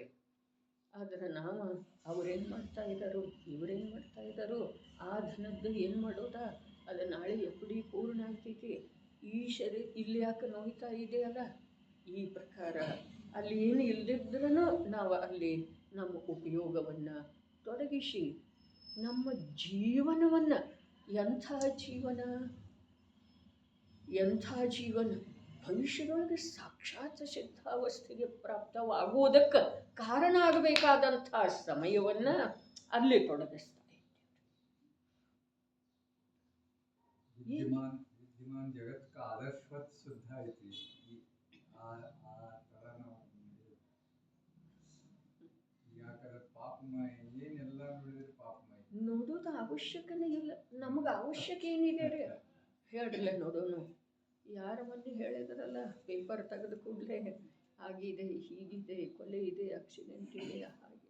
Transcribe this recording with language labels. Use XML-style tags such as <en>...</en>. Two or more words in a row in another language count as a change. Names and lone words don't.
<kn>ಆದರೆ ನಾವು ಅವರೇನು ಮಾಡ್ತಾ ಇದ್ದಾರೋ, ಇವರೇನು ಮಾಡ್ತಾ ಇದ್ದಾರೋ, ಆ ಧನದ್ದು ಏನು ಮಾಡೋದ, ಅದು ನಾಳೆ FD ಪೂರ್ಣ ಆಗ್ತೈತಿ, ಈ ಇಲ್ಲಿ ಯಾಕೆ ನೋಯ್ತಾ ಇದೆಯಲ್ಲ, ಈ ಪ್ರಕಾರ ಅಲ್ಲಿ ಏನು ಇಲ್ಲದಿದ್ರೂ ನಾವು ಅಲ್ಲಿ ನಮ್ಮ ಉಪಯೋಗವನ್ನು ತೊಡಗಿಸಿ ನಮ್ಮ ಜೀವನವನ್ನು, ಎಂಥ ಜೀವನ ಭವಿಷ್ಯದೊಳಗೆ ಸಾಕ್ಷಾತ್ ಸಿದ್ಧಾವಸ್ಥೆಗೆ ಪ್ರಾಪ್ತವಾಗುವುದಕ್ಕೆ ಕಾರಣ ಆಗಬೇಕಾದಂಥ ಸಮಯವನ್ನು ಅಲ್ಲಿ ತೊಡಗಿಸ್ತಾ</kn> <hi>विद्यमान विद्यमान जगत का आदर्शवत शुद्ध</hi> <kn>ಐತಿ ಆ ಥರ ನಾವು ಯಾಕಂದ್ರೆ ಪಾಪಮಯ ಏನೆಲ್ಲ ನೋಡಿದ್ರೆ ಪಾಪಮಯ ನೋಡೋದು ಅವಶ್ಯಕನೇ ಇಲ್ಲ. ನಮಗೆ ಅವಶ್ಯಕ ಏನಿದೆ ರೀ ಹೇಳ್ರಲ್ಲ ನೋಡೋಣ. ಯಾರ ಮಂದಿ ಹೇಳಿದ್ರಲ್ಲ ಪೇಪರ್ ತೆಗೆದು ಕೂಡಲೇ ಆಗಿದೆ, ಹೀಗಿದೆ, ಕೊಲೆ ಇದೆ, ಆಕ್ಸಿಡೆಂಟ್ ಇದೆ, ಹಾಗೆ.</kn>